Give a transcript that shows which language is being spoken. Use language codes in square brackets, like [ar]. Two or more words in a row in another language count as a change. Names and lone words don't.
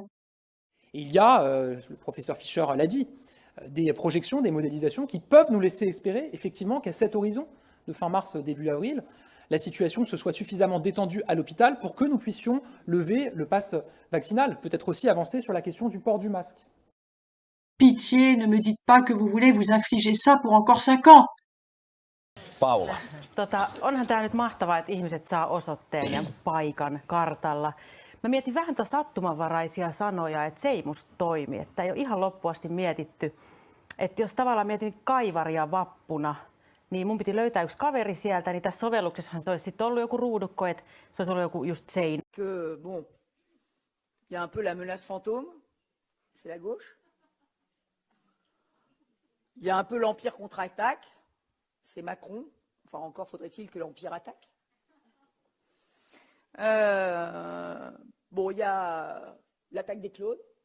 [fr] Il y a, le professeur Fischer l'a dit, des projections, des modélisations qui peuvent nous laisser espérer effectivement qu'à cet horizon de fin mars, début avril, la situation se soit suffisamment détendue à l'hôpital pour que nous puissions lever le pass vaccinal, peut-être aussi avancer sur la question du port du masque. Pitié, ne me dites pas que vous voulez vous infliger ça pour encore 5 ans. Paula. [fi] Onhan tämä nyt mahtavaa, että ihmiset saa osoitteen ja paikan kartalla. Mä mietin vähän sattumanvaraisia sanoja, että se ei musta toimi. Että ei ole ihan loppuun asti mietitty. Että jos tavallaan mietin kaivaria vappuna, niin mun piti löytää yksi kaveri sieltä, niin tässä sovelluksessahan se olisi sitten ollut joku ruudukko, että se olisi ollut joku just seinä. [fr] Bon, il y a un peu la menace fantôme, c'est la gauche. Il y a un peu l'Empire contre-attaque, c'est Macron. Enfin, encore faudrait-il que l'Empire attaque. Bon, il y a l'attaque des clones.